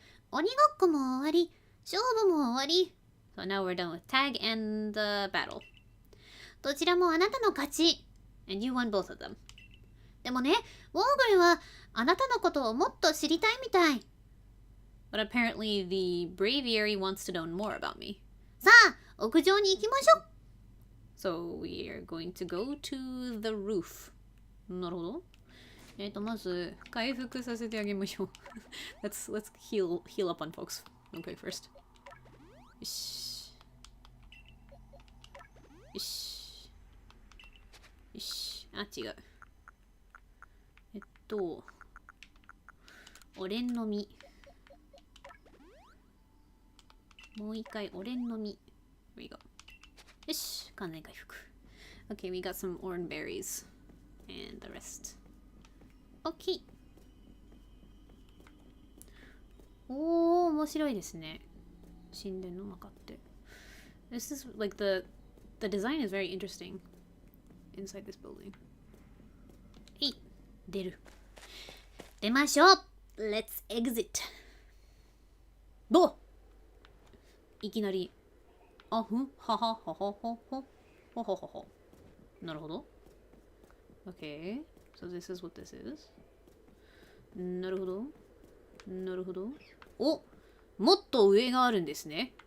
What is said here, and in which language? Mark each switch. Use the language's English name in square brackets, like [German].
[Japanese] 鬼ごっこも終わり、勝負も終わり。 [English] So now we're done with tag and the battle. [Japanese] どちらもあなたの勝ち。 [English] And you won both of them. [Japanese] でもね、ウォーグルはあなたのことをもっと知りたいみたい。 [English] But apparently the Braviary wants to know more about me. [Japanese] さあ、屋上に行きましょう。 [English] So we are going to go to the roof. [Japanese] なるほど。まず回復させてあげましょう。 [English] let's heal up on folks. Okay, first. [Japanese] よし。よし。よし。あ、違う。オレンの実。もう一回オレンの実。 [English] Here we go. [Japanese] よし、完全回復。 [English] Okay, we got some orange berries. And the rest. Okay. [Japanese] おー、面白いですね。神殿の中って。 [English] This is like the design is very interesting inside this building. [Japanese] はい、出る。出ましょう [English] !Let's exit! [Japanese] どういきなり。あふんははははははははは。なるほど。 [English] Okay, so this is what this is. [Japanese] なるほど。なるほど。お、もっと上があるんですね。